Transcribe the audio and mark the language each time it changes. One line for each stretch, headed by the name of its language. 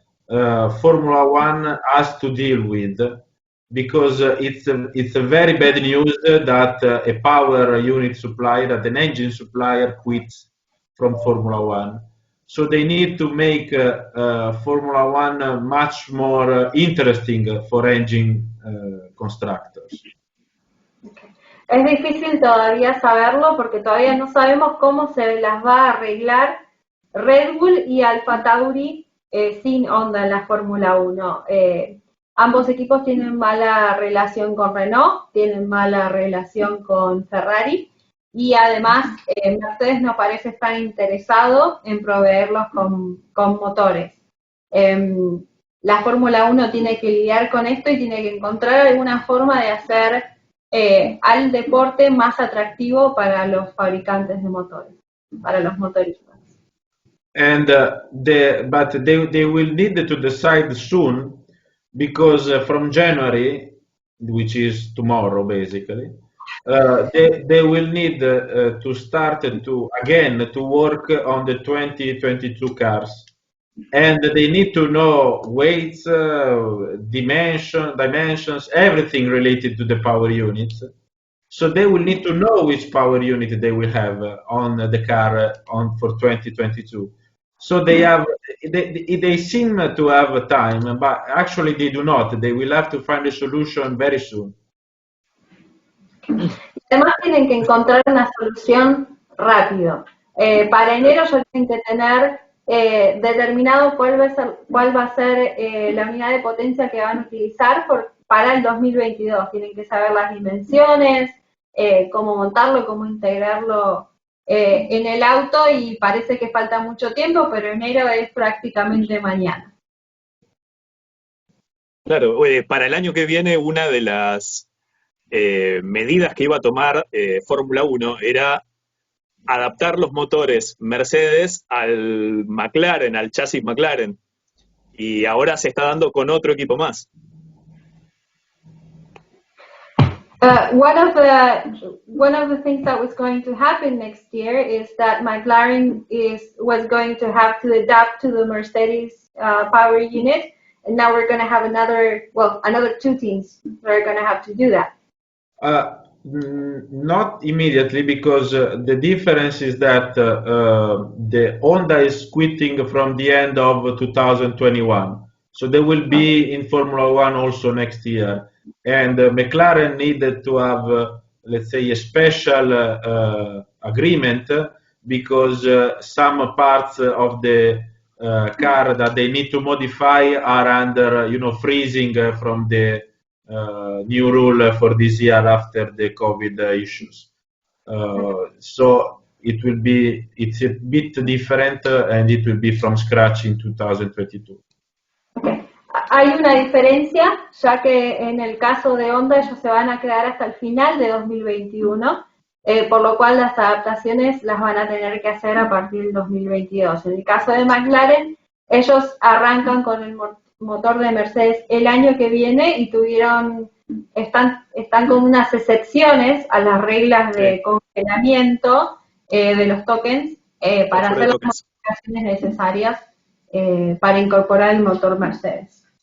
English: Formula One has to deal with, because it's a very bad news that a power unit supplier, that an engine supplier quits from Formula One. So they need to make Formula One much more interesting for engine constructors. Okay.
Spanish: Es difícil todavía saberlo porque todavía no sabemos cómo se las va a arreglar Red Bull y Alfa Tauri sin Honda en la Fórmula 1. Ambos equipos tienen mala relación con Renault, tienen mala relación con Ferrari y además Mercedes no parece estar interesado en proveerlos con motores. La Fórmula 1 tiene que lidiar con esto y tiene que encontrar alguna forma de hacer al deporte más atractivo para los fabricantes de motores, para los motoristas.
English: And but they will need to decide soon, because from January, which is tomorrow basically, they will need to start to work on the 2022 cars, and they need to know weights, dimensions, everything related to the power units. So they will need to know which power unit they will have on the car for 2022. So they seem to have time, but actually they do not. They will have to find a solution very soon.
Spanish: Además tienen que encontrar una solución rápido. Para enero ya tienen que tener determinado cuál va a ser la unidad de potencia que van a utilizar para el 2022. Tienen que saber las dimensiones, cómo montarlo, cómo integrarlo en el auto, y parece que falta mucho tiempo, pero enero es prácticamente mañana. Claro, para el año que viene una de las medidas que iba a tomar Fórmula 1 era adaptar los motores Mercedes al McLaren, al chasis McLaren, y ahora se está dando con otro equipo más.
English: One of the things that was going to happen next year is that McLaren was going to have to adapt to the Mercedes power unit, and now we're going to have another two teams that are going to have to do that. Not immediately, because the difference is that the Honda is quitting from the end of 2021, so they will be in Formula One also next year. And McLaren needed to have, let's say, a special agreement, because some parts of the car that they need to modify are under, freezing from the new rule for this year after the COVID issues. So it's a bit different, and it will be from scratch in 2022. Okay.
Spanish: Hay una diferencia, ya que en el caso de Honda ellos se van a quedar hasta el final de 2021, por lo cual las adaptaciones las van a tener que hacer a partir del 2022. En el caso de McLaren, ellos arrancan con el motor de Mercedes el año que viene y están con unas excepciones a las reglas de congelamiento de los tokens para hacer las modificaciones necesarias para incorporar el motor Mercedes.